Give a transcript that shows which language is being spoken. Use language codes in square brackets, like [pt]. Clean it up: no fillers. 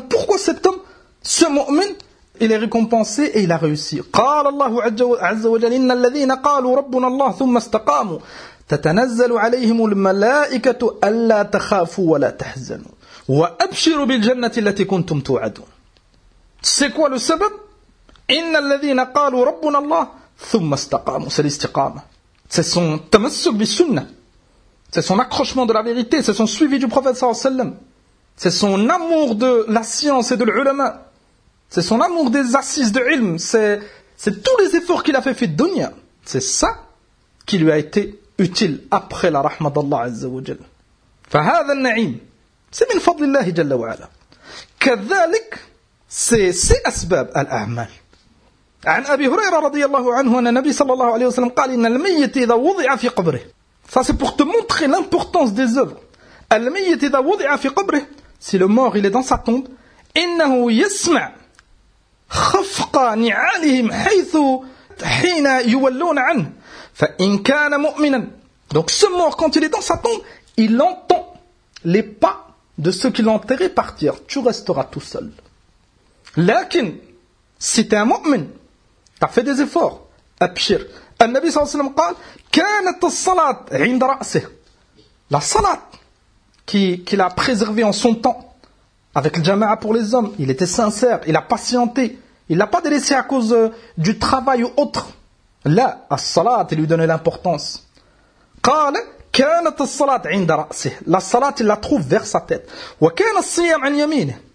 [fr] Pourquoi cet homme, ce mu'min, il est récompensé et il a réussi. [ar] قال الله عز وجل إن الذين قالوا ربنا الله ثم استقاموا تتنزل عليهم الملائكة ألا تخافوا ولا تحزنوا وأبشروا بالجنة التي كنتم توعدون. [fr] C'est quoi le sabab? [ar] إن الذين قالوا ربنا الله ثم استقاموا. [fr] C'est l'istiqama. C'est son [ar] تمسك بالسنة. [fr] C'est son accrochement de la vérité. C'est son suivi du prophète sallallahu alayhi wa sallam. C'est son amour de la science et de l'ulama. C'est son amour des assises de ilm, c'est tous les efforts qu'il a fait fit dunya. C'est ça qui lui a été utile après la rahma d'Allah azza wa jal. [ar] فهذا النعيم c'est min fadlillah jalla wa ala. كذلك c'est asbab al-a'mal. عن ابي هريره رضي الله عنه ان النبي صلى الله عليه وسلم قال ان الميت اذا وضع في قبره. [fr] Ça c'est pour te montrer l'importance des œuvres. [ar] الميت اذا وضع في قبره, [fr] si le mort il est dans sa tombe, [ar] انه يسمع خفق نعالهم حيث حين يولون عنه فإن كان مؤمنا. [fr] Donc ce mort, quand il est dans sa tombe, il entend les pas de ceux qui l'ont enterré partir. Tu resteras tout seul. لكن si t'es un مؤمن, t'as fait des efforts, أبشر. [ar] النبي صلى الله عليه وسلم قال كانت الصلاة عند رأسه. [fr] La salat qu'il a préservée en son temps avec le jama'a pour les hommes, il était sincère, il a patienté, il ne l'a pas délaissé à cause du travail ou autre. Là, as-salat, il lui donnait l'importance. [ar] Qala, kanat as-salat inda ra'sih. [fr] La salat, il la trouve vers sa tête. [ar] Wa kana as-siyam an yamin.